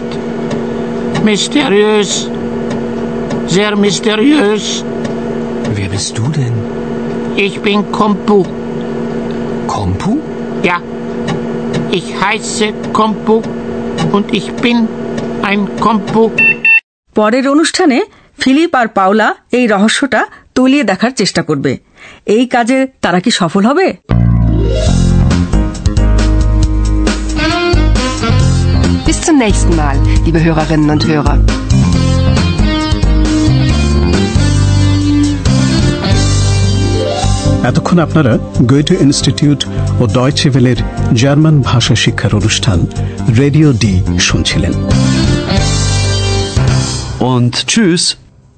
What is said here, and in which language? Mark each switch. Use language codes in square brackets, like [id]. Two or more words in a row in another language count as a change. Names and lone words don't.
[de] Mysteriös, sehr mysteriös. Wer bist du denn? Ich bin Kompu. Kompu? Ja, ich heiße Kompu und ich bin ein Kompu. [bn] পরের অনুষ্ঠানে ফিলিপ আর পাওলা এই রহস্যটা তলিয়ে দেখার চেষ্টা করবে। এই কাজে তারা কি সফল হবে? [de] Bis zum nächsten Mal, liebe Hörerinnen und Hörer. [bn] এতক্ষণ আপনারা গোয়েটে ইনস্টিটিউট ও ডয়চে ভেলের জার্মান ভাষা শিক্ষার অনুষ্ঠান রেডিও ডি শুনছিলেন। [de] Und tschüss.